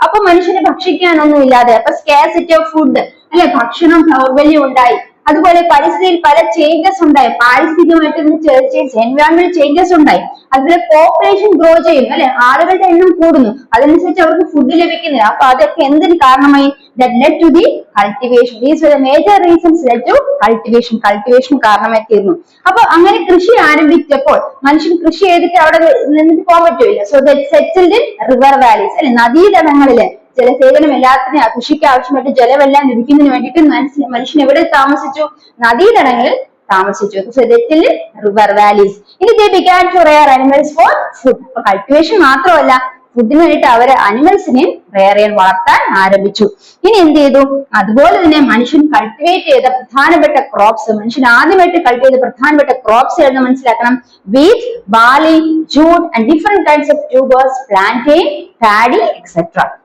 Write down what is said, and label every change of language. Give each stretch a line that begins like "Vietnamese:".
Malayalam: അപ്പൊ മനുഷ്യന് ഭക്ഷിക്കാനൊന്നും ഇല്ലാതെ, അപ്പൊ സ്കാർസിറ്റി ഓഫ് ഫുഡ് അല്ലെ, ഭക്ഷണം ദൗർബല്യം ഉണ്ടായി. അതുപോലെ പരിസ്ഥിതിയിൽ പല ചേഞ്ചസ് ഉണ്ടായി, പാരിസ്ഥിതികമായിട്ട് എൻവയോൺമെന്റ് ചേഞ്ചസ് ഉണ്ടായി. അതുപോലെ പോപ്പുലേഷൻ ഗ്രോ ചെയ്യുന്നു അല്ലെ, ആളുകളുടെ എണ്ണം കൂടുന്നു, അതനുസരിച്ച് അവർക്ക് ഫുഡ് ലഭിക്കുന്നില്ല. അപ്പൊ അതൊക്കെ എന്തിന് കാരണമായി?
English: that led to the cultivation. These were the major reasons led to cultivation.
Malayalam: Cultivation കാരണമായി തീർന്നു. അപ്പൊ അങ്ങനെ കൃഷി ആരംഭിച്ചപ്പോൾ മനുഷ്യൻ കൃഷി ചെയ്തിട്ട് അവിടെ നിന്നിട്ട് പോകാൻ പറ്റില്ല. So that settled in river valleys അല്ലെ, നദീതടങ്ങളില് ജലസേചനം എല്ലാത്തിനും കൃഷിക്ക് ആവശ്യമായിട്ട് ജലമെല്ലാം ലഭിക്കുന്നതിന് വേണ്ടിയിട്ട് മനുഷ്യൻ എവിടെ താമസിച്ചു? നദീതടങ്ങളിൽ താമസിച്ചു. River valleys.
English: ഇനി they began to rear animals for food.
Malayalam: അപ്പൊ കൾട്ടിവേഷൻ മാത്രമല്ല, ഫുഡിന് വേണ്ടിയിട്ട് അവര് അനിമൽസിനെ റെയർ ചെയ്യാൻ വളർത്താൻ ആരംഭിച്ചു. ഇനി എന്ത് ചെയ്തു? അതുപോലെ തന്നെ മനുഷ്യൻ കൾട്ടിവേറ്റ് ചെയ്ത പ്രധാനപ്പെട്ട ക്രോപ്സ്, മനുഷ്യൻ ആദ്യമായിട്ട് കൾട്ടിവേറ്റ് ചെയ്ത പ്രധാനപ്പെട്ട ക്രോപ്സ് എന്ന് മനസ്സിലാക്കണം.
English: Wheat, barley, jute and different kinds of tubers, plantain, paddy etcetera.